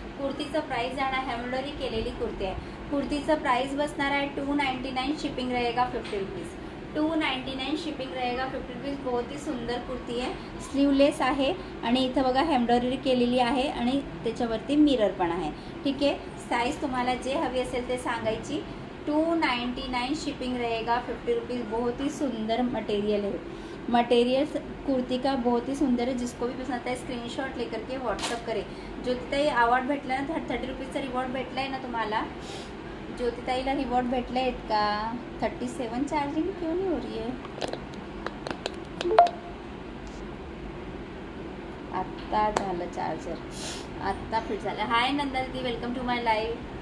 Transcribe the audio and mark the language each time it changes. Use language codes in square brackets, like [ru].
[mr] कुर्तीचं price जाणार, embroidery केलेली कुर्ती आहे. कुर्तीचं प्राइस बसणार आहे 299, [hi] शिपिंग रहेगा 50 रुपीज़. 299 शिपिंग रहेगा 50 रुपीज़. बहुत ही सुंदर [mr] कुर्ती आहे. स्लीवलेस आहे आणि इथं बघा एम्ब्रॉयडरी केलेली आहे आणि त्याच्यावरती मिरर पण आहे. ठीक आहे. साईज तुम्हाला जे हवी असेल ते सांगायची. [hi] 299 शिपिंग रहेगा 50 रुपीज़. बहुत ही सुंदर मटेरियल है. मटेरियल कुर्ती का बहुत ही सुंदर है. जिसको भी पसंद आता है स्क्रीनशॉट लेकर के व्हाट्सअप करे. [mr] ज्योतिताई अवॉर्ड भेटला ना, 30 रुपीजचा रिवॉर्ड भेटला आहे ना तुम्हाला. ज्योतिताईला रिवॉर्ड भेटले आहेत का? [hi] 37 चार्जिंग क्यों नहीं हो रही है? [mr] आत्ता झालं चार्जर, आत्ता फिट झालं. [en] Hi Nanda दीदी, welcome to my live.